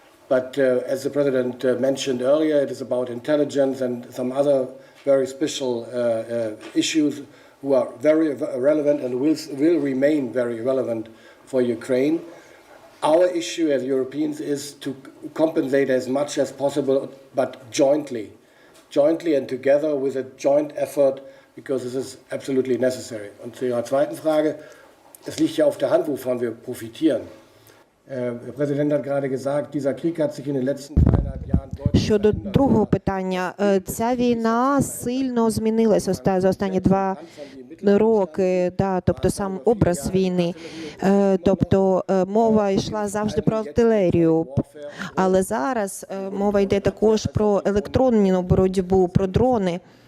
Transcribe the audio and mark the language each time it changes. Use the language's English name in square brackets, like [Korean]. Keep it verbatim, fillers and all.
[English] But uh, as the President uh, mentioned earlier, it is about intelligence and some other very special uh, uh, issues who are very v- relevant and will, s- will remain very relevant for Ukraine. Our issue as Europeans is to c- compensate as much as possible, but jointly, jointly and together with a joint effort, because this is absolutely necessary. [German] Und zu Ihrer zweiten Frage, es liegt ja auf der Hand, wovon wir profitieren. Äh, Der Präsident hat gerade gesagt, dieser Krieg hat sich in den letzten dreieinhalb Jahren deutlich [Ukrainian] Щодо [German] verändert. [Ukrainian] другого питання, е, ця війна сильно змінилась оста- за останні два роки. Да, тобто сам образ війни, Е, тобто е, мова йшла завжди про артилерію, але зараз е, мова йде також про електронну боротьбу, про дрони.